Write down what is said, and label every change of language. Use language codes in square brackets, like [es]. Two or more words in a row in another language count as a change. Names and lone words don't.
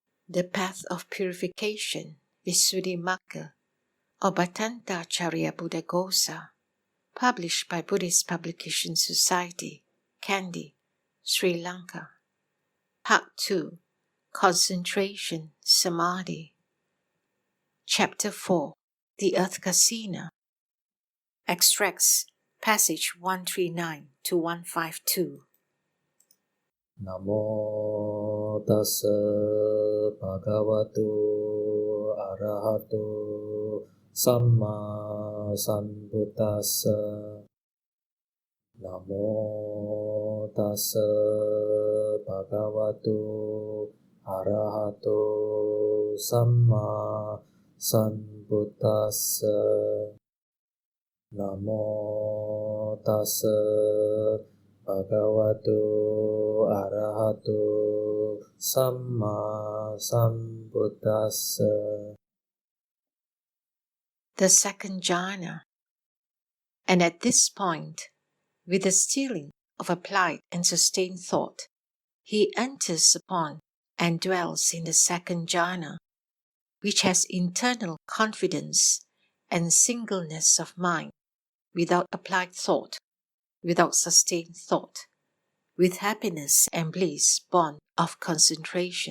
[en] The Path of Purification, Visuddhimagga, or Bhattanta Charya Buddhaghosa, published by Buddhist Publication Society, Kandy, Sri Lanka. Part 2, Concentration, Samadhi. Chapter 4, The Earth Kasina. Extracts, passage 139 to 152. [pi] Namo tassa bhagavato arahato samma sambuddhassa. Namo tassa bhagavato arahato samma sambuddhassa. Namo tassa Bhagavato arahato samma sambuddhassa. [en] The second jhana. And at this point, with the stilling of applied and sustained thought, he enters upon and dwells in the second jhana, which has internal confidence and singleness of mind, without applied thought, without sustained thought, with happiness and bliss born of concentration.